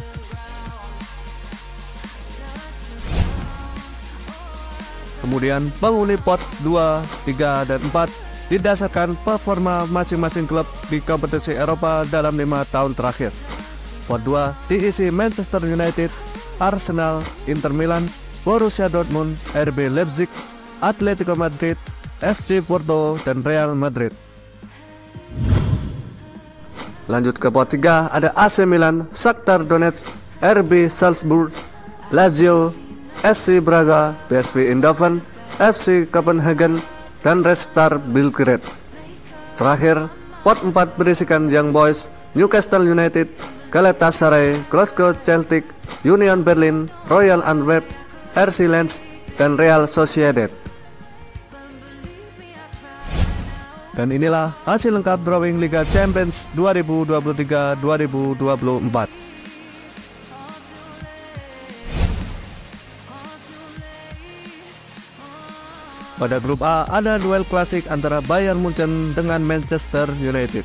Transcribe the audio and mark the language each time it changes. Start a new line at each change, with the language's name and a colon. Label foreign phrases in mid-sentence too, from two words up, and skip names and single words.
Indonesian: Kemudian penghuni pot 2, 3, dan 4 didasarkan performa masing-masing klub di kompetisi Eropa dalam 5 tahun terakhir. Pot 2 diisi Manchester United, Arsenal, Inter Milan, Borussia Dortmund, RB Leipzig, Atletico Madrid, FC Porto, dan Real Madrid. Lanjut ke pot 3 ada AC Milan, Shakhtar Donetsk, RB Salzburg, Lazio, SC Braga, PSV Eindhoven, FC Copenhagen, dan Red Star Belgrade. Terakhir, pot 4 berisikan Young Boys, Newcastle United, Galatasaray, Glasgow Celtic, Union Berlin, Royal Antwerp, RC Lens, dan Real Sociedad. Dan inilah hasil lengkap drawing Liga Champions 2023-2024. Pada grup A ada duel klasik antara Bayern Munchen dengan Manchester United.